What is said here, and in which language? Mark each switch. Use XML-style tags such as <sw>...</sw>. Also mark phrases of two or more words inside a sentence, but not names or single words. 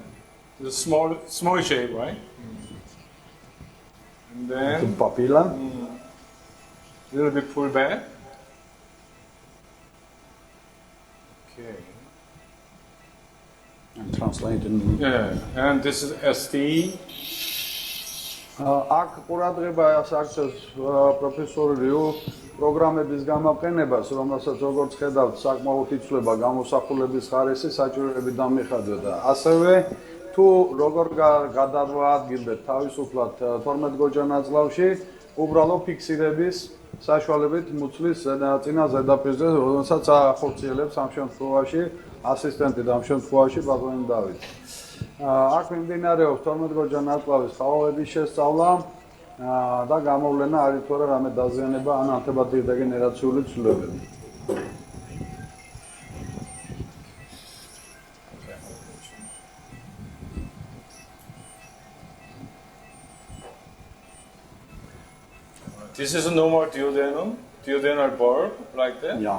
<en>The small shape, right? And then The papilla. A little bit pull back. Okay. And translate in. Yeah. And this is SD.</en> <ka>აქ ყურადღება აქცევს პროფესორი რიუ პროგრამების გამოყენებას, რომელსაც როგორც ხედავთ, საკმაოდ იცვლება გამოსახულების ხარისი საჭიროებიდან მიხედვით და ასევე თუ როგორ გადავადგილდეთ თავისუფლად 12 გოჯანაწლავში უბრალო ფიქსირების საშუალებით მუცლის წინა ზედაპირზე, რომელსაც ახორციელებს ამ შემთხვევაში ასისტენტი და ამ შემთხვევაში ბატონი დავით. აქ მიმდინარეობს 12 გოჯანაწლავის ხავების შესწავლა და გამოვლენა არის თუ არა რამე დაზიანება ან ანტიბადირ-დეგენერაციული ცვლილებები.</ka> <en>This is a normal duodenal bulb, like that. Yeah.</en>